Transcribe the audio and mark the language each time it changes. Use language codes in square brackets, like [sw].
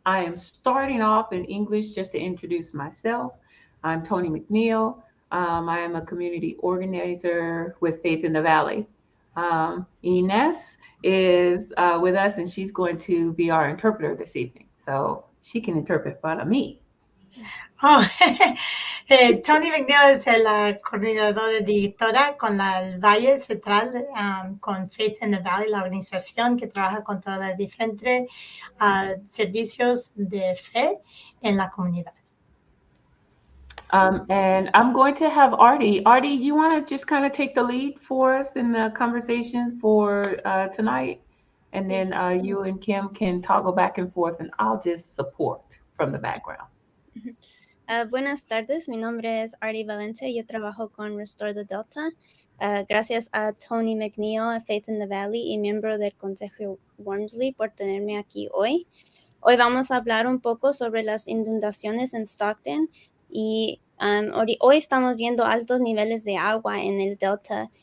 [en] I am starting off in English just to introduce myself. I'm Tony McNeil. I am a community organizer with Faith in the Valley. Ines is with us, and she's going to be our interpreter this evening. So she can interpret para me. [es] Oh, Tony McNeil es la coordinadora de directora con el Valle Central, con Faith in the Valley, la organización que trabaja con todos los diferentes servicios de fe en la comunidad. [en] And I'm going to have Artie. Artie, you want to just kind of take the lead for us in the conversation for tonight? And then you and Kim can toggle back and forth, and I'll just support from the background. [es] Buenas tardes, mi nombre es Artie Valente, yo trabajo con Restore the Delta. Gracias a Tony McNeil, Faith in the Valley y miembro del Consejo Warmsley por tenerme aquí hoy. Hoy vamos a hablar un poco sobre las inundaciones en Stockton y hoy estamos viendo altos niveles de agua en el Delta.